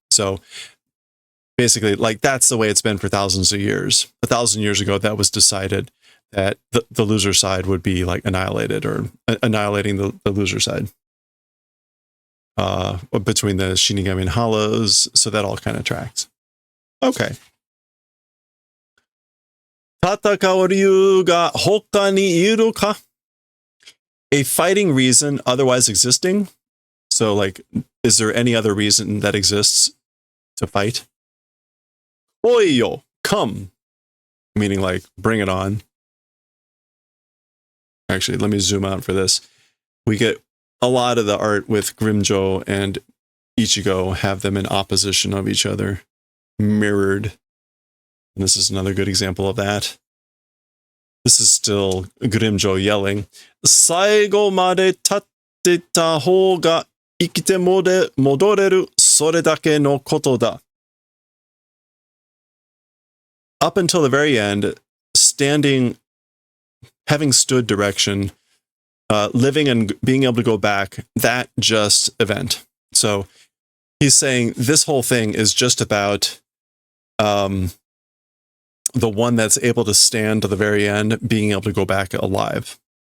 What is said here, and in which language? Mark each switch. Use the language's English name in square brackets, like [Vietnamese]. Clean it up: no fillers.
[English] So basically, like, that's the way it's been for thousands of years. 1,000 years ago, that was decided that the loser side would be like annihilated, or annihilating the loser side. Between the Shinigami and Hollows, so that all kind of tracks. Okay. [Japanese] 戦う理由が他にいるか? [English] A fighting reason otherwise existing? So, like, is there any other reason that exists to fight? Oyo, come. Meaning, like, bring it on. Actually, let me zoom out for this. We get a lot of the art with Grimmjow and Ichigo have them in opposition of each other, mirrored. And this is another good example of that. This is still Grimmjow yelling, [Japanese] 最後まで立ってた方が生きて戻れる、それだけのことだ. [English] Up until the very end, standing, having stood direction, living and being able to go back, that just event. So he's saying this whole thing is just about the one that's able to stand to the very end, being able to go back alive.